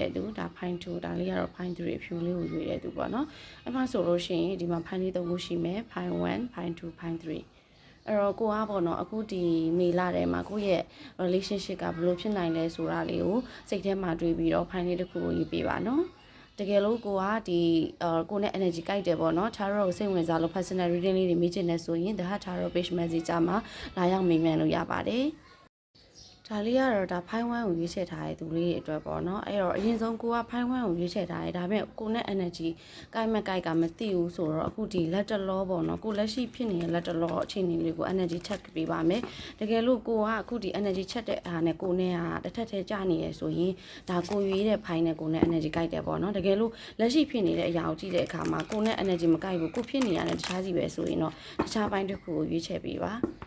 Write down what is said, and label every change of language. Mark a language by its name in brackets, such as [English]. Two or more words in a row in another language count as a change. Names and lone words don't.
[Burmese] တဲ့သူဒါဖိုင်း2ဒါလေးကတော့ဖိုင်း3အဖြူလေးကိုရွေးတဲ့သူပေါ့နော်အဲ့မှာဆိုလို့ရှိရင်ဒီမှာဖိုင်းလေး၃ခုရှိမယ်ဖိုင်း1ဖိုင်း2ဖိုင်း3အဲ့တော့ကိုကပေါ့နော်အခုဒီမေလထဲမှာကိုယ့်ရဲ့ relationship ကဘယ်လိုဖြစ်နိုင်လဲဆိုတာလေး ကိုစိတ်ထဲမှာတွေးပြီးတော့ဖိုင်းလေးတစ်ခုကိုရေးပေးပါနော်တကယ်လို့ကိုကဒီကိုနဲ့ energy ကြိုက်တယ်ပေါ့နော် tarot ကိုစိတ်ဝင်စားလို့ [English] personal reading [Burmese] လေးတွေမေးချင်နေဆိုရင် [English] the tarot page message [Burmese] မှာ လာရောက်မေးမြန်းလို့ရပါတယ်ဒါလေးကတော့ဒါဖိုင်း1ကိုရွေးချယ်ထားတဲ့သူလေးတွေအတွက်ပေါ့နော်အဲ့တော့အရင်ဆုံးကိုကဖိုင်း1ကိုရွေးချယ်ထားတယ်ဒါပေမဲ့ ကိုနဲ့ energy ကိုက်မကိုက်ကမသိဘူးဆိုတော့အခုဒီလက်တလောပေါ့နော်ကိုလက်ရှိဖြစ်နေတဲ့လက်တလောအခြေအနေလေးကို [English] energy check [Burmese] ပေးပါမယ်တကယ်လို့ကိုကအခုဒီ [English] energy check [Burmese] တဲ့အားနဲ့ကိုနဲ့ကတစ်ထက်ထဲကျနေရဆိုရင်ဒါကိုရွေးတဲ့ဖိုင်းနဲ့ကိုနဲ့ energy ကိုက်တယ်ပေါ့နော်တကယ်လို့လက်ရှိဖြစ်နေတဲ့အရာကိုကြည့်တဲ့အခါမှာကိုနဲ့ energy မကိုက်ဘူးကိုဖြစ်နေရတဲ့တခြားစီပဲဆိုရင်တော့တခြားပိုင်းတစ်ခုကိုရွေးချယ်ပေးပါ